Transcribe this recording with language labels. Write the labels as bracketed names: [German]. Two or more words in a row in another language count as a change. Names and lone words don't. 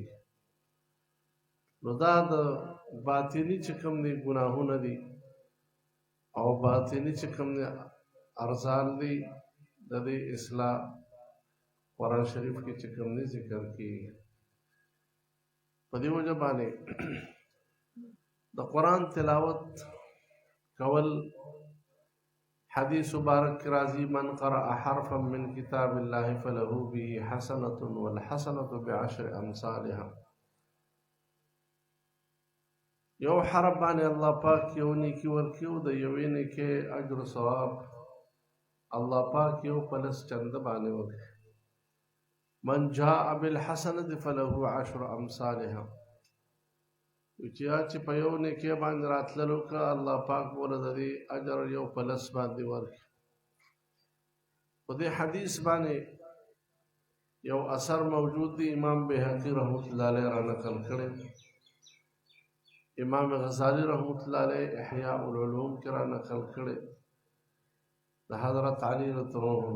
[Pashto] نو دا د باطني چې کوم دي ګناهونه دي او باطني چې کوم دي ارزال دي، د دې اصلاح قرآن شریف کې چې کوم دي ذکر کېږي. په دې وجه باندې د قرآن تلاوت کول، حدیث مبارک کې راځي [Arabic] من قرأ حرفا من کتاب الله فله به حسنة والحسنة بعشر امثالها. [Pashto] یو حرف باندې الله پاک یو نیکي ورکړي او د یوې نیکۍ اجر و ثواب الله پاک یو په لس چنده باندې ورکړي. [Arabic] من جاء بالحسنة فله عشر امثالها. [Pashto] چې په یو نیکۍ باندې راتللو که الله پاک وله د دې اجر یو په لس باندې ورکړي. په دې حدیث باندې یو اثر موجود دی، امام بهقی [Arabic] رحمت الله علیه [Pashto] را نقل کړی، امام غزالی [Arabic] رحمت الله علیه [Pashto] احیاء العلوم کې را نقل کړی د حضرت علی [Arabic] رضی الله عنه.